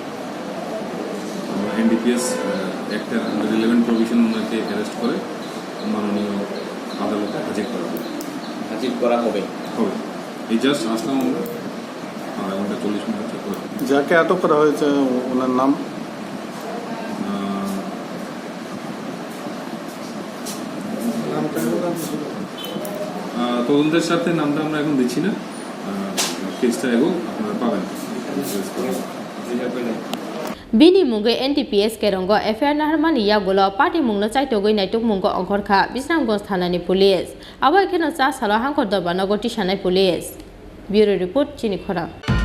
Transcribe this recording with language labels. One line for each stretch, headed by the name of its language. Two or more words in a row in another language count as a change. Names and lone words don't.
English: NDPS act's under relevant provision
Bangla: ওনাকে অ্যারেস্ট করে মাননীয় আদালতে হাজির করা হবে এই জাস্ট আসলাম আমরা আধা ঘন্টা 40 মিনিট যাকে আটক করা হয়েছে ওনার নাম তদন্তের সাথে নামটা আমরা এখন দিচ্ছি না কেসটা এগো আপনারা পাবেন
Kok Borok: Bini mungo NTPS kerongo FIR naharmani yagulo party mungno chaitogoi naitok mungo ongkhorkha Bisramgos thanani police abo ekheno cha salo hangkor dorba nogoti sanai police
English: bureau report
Kok Borok: Chini Khorang